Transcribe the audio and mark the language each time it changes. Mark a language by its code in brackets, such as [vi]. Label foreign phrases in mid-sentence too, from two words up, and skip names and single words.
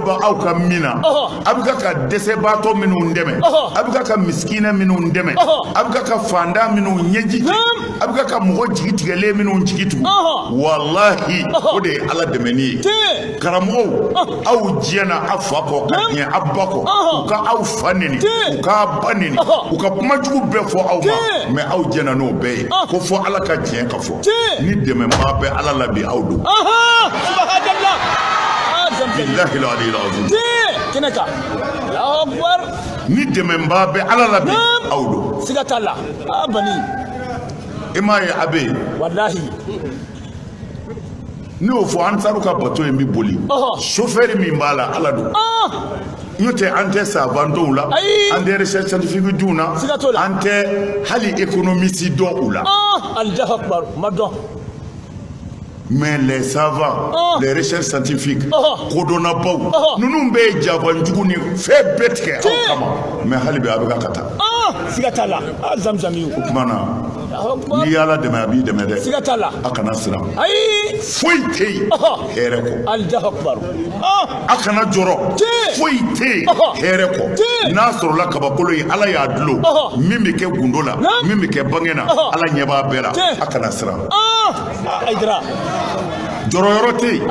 [bm] bɛ aw ka min na a bɛ ka dɛsɛbaatɔ minnu dɛmɛ a bɛ ka misikina minnu dɛmɛ a bɛ ka fantan minnu ɲɛji a bɛ ka mɔgɔ jigi tigɛlen minnu jigi tugu walahi o de ye ala dɛmɛni ye karamɔgɔw aw diɲɛna a fa kɔ ka ɲɛ a ba kɔ u ka aw fa neni u k'a ba neni u ka kumajugu bɛɛ fɔ aw ma mɛ aw jɛna n'o bɛɛ ye ko fɔ ala ka tiɲɛ ka fɔ ni dɛmɛbaa bɛ ala la bi aw don [ar] بالله العلي العظيم [bm] ni dɛmɛbaa bɛ ala la bi aw don e m'a ye a bɛ yen ne y'o fɔ ansaru ka bato in bɛ boli chauffeur min b'a la ala don n'o tɛ an tɛ savants la an tɛ [fr] recherche scientifique [bm] diw na an tɛ hali économiste dɔn u la [fr] mais les savants les recherches scientifiques [bm] kodɔnnabaw ninnu bɛ ye janfanjugu ni fɛn bɛɛ tigɛ aw kama mais hali bi a bɛ ka taa o tuma na n'i y'ala dɛmɛ a b'i dɛmɛ dɛ a kana siran foyi tɛ yen hɛrɛ kɔ a kana jɔrɔ foyi tɛ yen hɛrɛ kɔ n'a sɔrɔla kabakolo ye ala y'a dulon min bɛ kɛ gundo la min bɛ kɛ bange na ala ɲɛ b'a bɛɛ la a kana siran jɔrɔyɔrɔ tɛ yen